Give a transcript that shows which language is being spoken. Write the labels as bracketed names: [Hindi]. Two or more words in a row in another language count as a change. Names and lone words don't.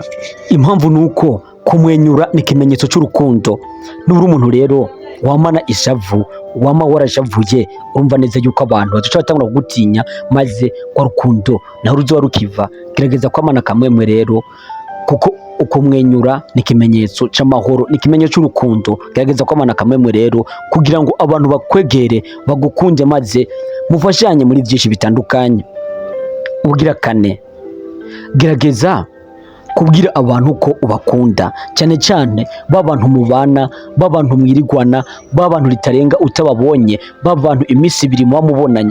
[Rundi] Impamvu nuko kumwenyura ni ikimenyetso cy'urukundo. Nuri umuntu rero wamana ishavu, wama warashavuye, urumva neza yuko abantu baduca batangura kugutinya, maze kwa rukundo naho ruzoba rukiva. Gerageza kwamana kamwemwe rero, kuko ukumwenyura ni ikimenyetso cy'amahoro, ni ikimenyetso cy'urukundo. Gerageza kwamana kamwemwe rero kugira ngo abantu bakwegere, bagukunde, maze mufashanye muri byinshi bitandukanye. Ubugira kane, gerageza kubwira abantu ko ubakunda, cyane cyane babantu mubana, babantu mwirigwana, babantu ritarenga utababonye, babantu iminsi ibiri muba mubonanye.